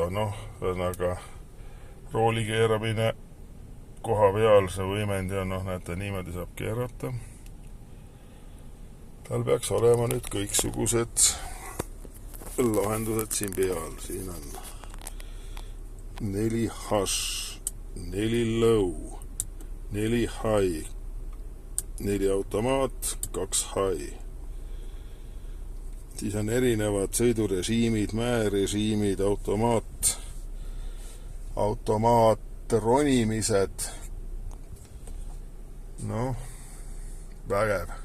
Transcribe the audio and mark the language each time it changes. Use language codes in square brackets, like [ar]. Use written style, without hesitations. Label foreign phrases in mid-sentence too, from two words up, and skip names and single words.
[et] Ühesõnaga rooli keeramine koha peal, see võimendi on, näete, niimoodi saab keerata. Tal peaks olema nüüd kõiksugused lahendused siin peal. Siin on 4 hash, 4 low, 4 high, 4 automaat, 2 high. Siis on erinevad sõidurežiimid, mäerežiimid, automaat, ronimised. Vägev.